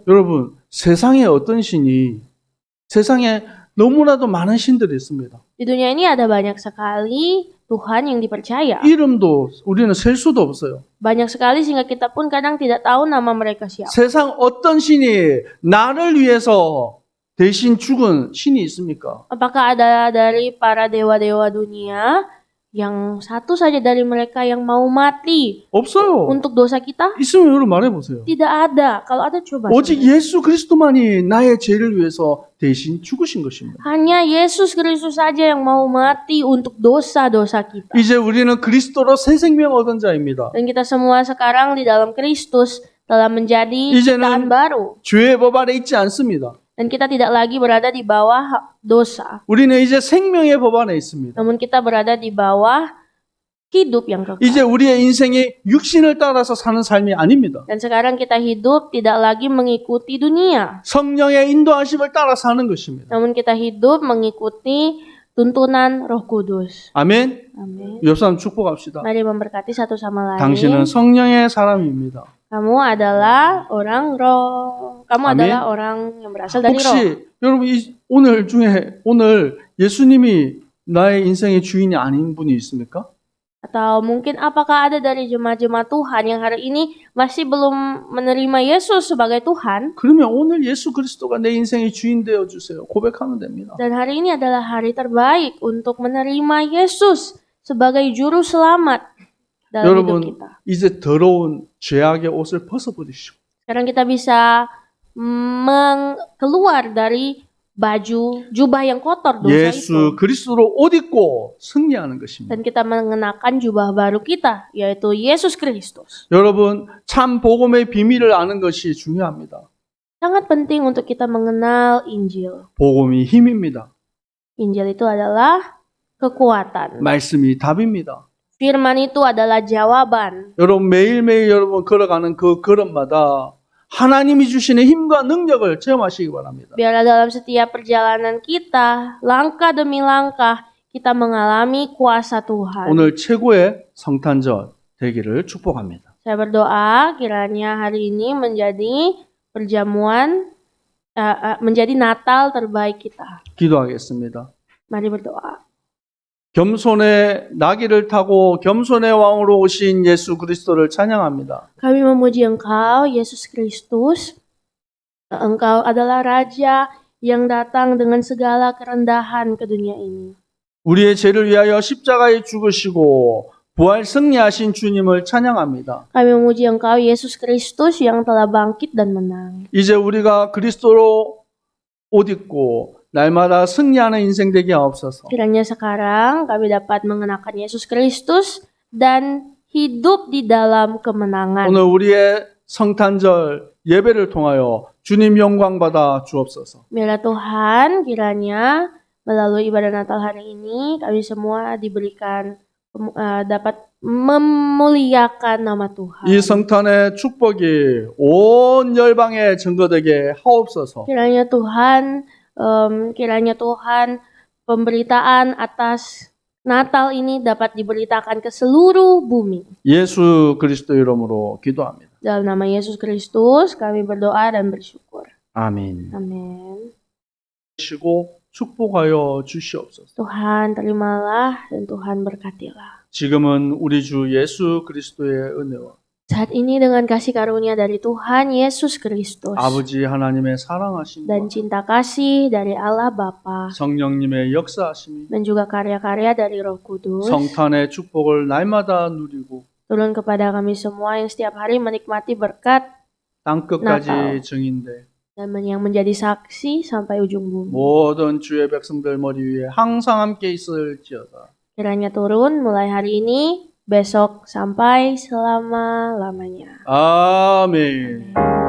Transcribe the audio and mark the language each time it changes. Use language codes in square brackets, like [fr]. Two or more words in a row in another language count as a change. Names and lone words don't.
[ko] 여러분, 세상에 어떤 신이 세상에 너무나도 많은 신들이 있습니다. [id] Di dunia ini ada banyak sekali Tuhan yang dipercaya. [ko] 이름도 우리는 셀 수도 없어요. [id] Banyak sekali sehingga kita pun kadang tidak tahu nama mereka siapa. [ko] 세상 어떤 신이 나를 위해서 대신 죽은 신이 있습니까? [id] Apakah ada dari para dewa-dewa dunia yang satu saja dari mereka yang mau mati [ko] 없어요. [id] untuk dosa kita? [ko] 있으면 여러분 말해보세요. [id] Tidak ada. Kalau ada coba. [ko] 오직 예수 그리스도만이 나의 죄를 위해서 대신 죽으신 것입니다. [id] Hanya Yesus Kristus saja yang mau mati untuk dosa-dosa kita. [ko] 이제 우리는 그리스도로 새 생명 얻은 자입니다. [id] Dan kita semua sekarang di dalam Kristus telah menjadi ciptaan baru. [ko] 죄의 법 아래 있지 않습니다. [id] Dan kita tidak lagi berada di bawah dosa. [ko] 우리는 이제 생명의 법 안에 있습니다. [id] Namun kita berada di bawah hidup yang kekal. [ko] 이제 우리의 인생이 육신을 따라서 사는 삶이 아닙니다. [id] Dan sekarang kita hidup tidak lagi mengikuti dunia. [ko] 성령의 인도하심을 따라 사는 것입니다. [id] Namun kita hidup mengikuti tuntunan Roh Kudus. [ko] 아멘. [id] Amin. [ko] 옆 사람 축복합시다. [id] Mari memberkati satu sama lain. [ko] 당신은 성령의 사람입니다. [id] Kamu adalah orang roh. Kamu Amin. adalah orang yang berasal dari roh. [ko] 혹시 여러분 오늘 예수님이 나의 인생의 주인이 아닌 분이 있습니까? [id] Atau mungkin apakah ada dari jemaat-jemaat Tuhan yang hari ini masih belum menerima Yesus sebagai Tuhan? [ko] 그러면 오늘 예수 그리스도가 내 인생의 주인 되어 주세요. 고백하면 됩니다. [id] Dan hari ini adalah hari terbaik untuk menerima Yesus sebagai juru selamat dalam hidup [ko] 여러분 [id] kita. [ko] 이제 더러운 죄악의 옷을 벗어버리시고 [id] Sekarang kita bisa keluar dari baju jubah yang kotor dosa [ko] 예수 [id] itu. [ko] 그리스도로 옷 입고 승리하는 것입니다. [id] Dan kita mengenakan jubah baru kita, yaitu Yesus Kristus. [ko] 여러분 참 복음의 비밀을 아는 것이 중요합니다. [id] Sangat penting untuk kita mengenal Injil. [ko] 복음이 힘입니다. [id] Injil itu adalah kekuatan. [ko] 말씀이 답입니다. [id] Firman itu adalah jawaban. [ko] 여러분 매일매일 여러분 걸어가는 그 걸음마다 하나님이 주시는 힘과 능력을 체험하시기 바랍니다. [id] Biarlah dalam setiap perjalanan kita, langkah demi langkah, kita mengalami kuasa Tuhan. [ko] 오늘 최고의 성탄절 되기를 축복합니다. [id] Saya berdoa kiranya hari ini menjadi menjadi Natal terbaik kita. [ko] 기도하겠습니다. [id] Mari berdoa. [ko] 겸손의 나귀를 타고 겸손의 왕으로 오신 예수 그리스도를 찬양합니다. [id] Kami memuji Engkau, Yesus Kristus. Engkau adalah Raja yang datang dengan segala kerendahan ke dunia ini. [ko] 우리의 죄를 위하여 십자가에 죽으시고 부활 승리하신 주님을 찬양합니다. [id] Kami memuji Engkau, Yesus Kristus yang telah bangkit dan menang. [ko] 이제 우리가 그리스도로 옷 입고 날마다 승리하는 인생 되게 하옵소서. [id] Kiranya sekarang kami dapat mengenakan Yesus Kristus dan hidup di dalam kemenangan. [ko] 오늘 우리의 성탄절 예배를 통하여 주님 영광 받아 주옵소서. [id] Biarlah Tuhan kiranya melalui ibadah Natal hari ini kami semua diberikan dapat memuliakan nama Tuhan. [ko] 이 성탄의 축복이 온 열방에 증거되게 하옵소서. [id] Kiranya Tuhan pemberitaan atas Natal ini dapat diberitakan ke seluruh bumi. [ko] 예수 그리스도 이름으로 기도합니다. [id] Dalam nama Yesus Kristus kami berdoa dan bersyukur. [ko] 아멘. [id] Amin. [ko] 시고 축복하여 주시옵소서. [id] Tuhan terimalah dan Tuhan berkatilah. [ko] 지금은 우리 주 예수 그리스도의 은혜와 [id] Saat ini dengan kasih karunia dari Tuhan Yesus Kristus [ko] 아버지 하나님의 사랑하심과 [id] dan cinta kasih dari Allah Bapa [ko] 성령님의 역사하심이 [id] dan juga karya-karya dari Roh Kudus [ko] 성탄의 축복을 날마다 누리고 [id] turun kepada kami semua yang setiap hari menikmati berkat [ko] 땅끝까지 나타오. 증인돼 [id] dan yang menjadi saksi sampai ujung bumi. [ko] 모든 주의 백성들 머리 위에 항상 함께 있을지어다. [id] Kiranya turun mulai hari ini, besok sampai selama-lamanya. [ko] 아멘.